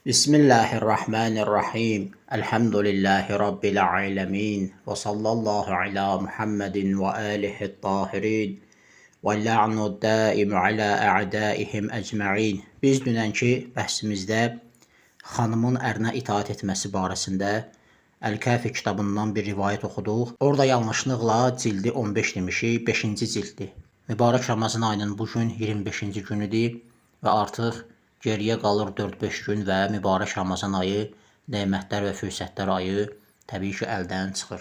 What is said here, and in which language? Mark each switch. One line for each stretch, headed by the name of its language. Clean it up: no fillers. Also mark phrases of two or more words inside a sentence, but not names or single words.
Arabic: بسم الله الرحمن الرحيم. الحمد لله رب العالمين. وصلى الله على محمد وآله الطاهرين. واللعن الدائم على أعدائهم أجمعين.
Azerbaijani: Biz dünənki bəhsimizdə xanımın ərinə itaat etməsi barəsində Əl-Kəfi kitabından bir rivayət oxuduq. Orada yanlışlıqla cildi 15 demişik, 5-ci cilddir. Mübarək Ramazan ayının bugün 25-ci günüdür və artıq geriyə qalır 4-5 gün və mübarək Ramazan ayı, nemətlər və fürsətlər ayı təbii ki, əldən çıxır.